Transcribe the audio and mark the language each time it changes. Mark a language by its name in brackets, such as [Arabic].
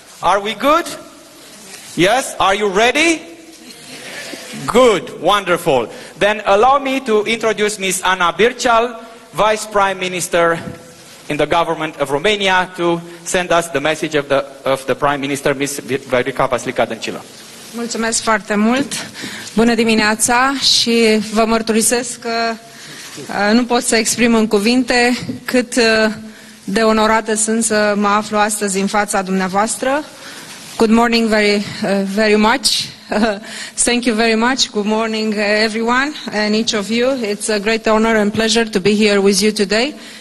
[English] Are we good? Yes? Are you ready? Good, wonderful. Then allow me to introduce Ms. Ana Birchal, Vice Prime Minister in the government of Romania, to send us the message of the Prime Minister, Ms. Viorica Vasilica Dăncilă. [Romanian] Mulțumesc foarte mult! Bună dimineața și vă mărturisesc că nu pot să exprim în cuvinte cât de onorată sunt să mă aflu astăzi în fața dumneavoastră. [English] Good morning very much. Thank you very much. Good morning everyone and each of you. It's a great honor and pleasure to be here with you today.